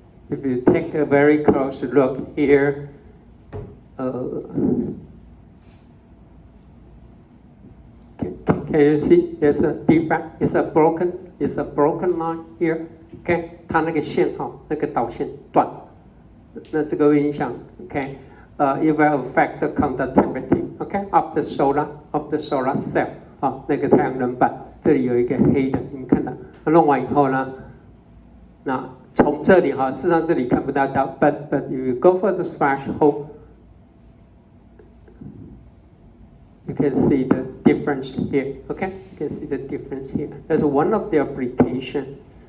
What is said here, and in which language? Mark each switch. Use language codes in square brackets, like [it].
[en] If you take a very close look here, can you see? There's a defect. It's a broken line here. [zh] Okay, 它那个线那个导线断，那这个会影响。 [en] Okay, it will affect the conductivity. Okay, of the solar cell. [zh] 那个太阳能板这里有一个黑的，你们看到？弄完以后呢，那从这里事实上这里看不到， [en] but if you go for the threshold, you can see the difference here. Okay, you can see the difference here. That's one of the application.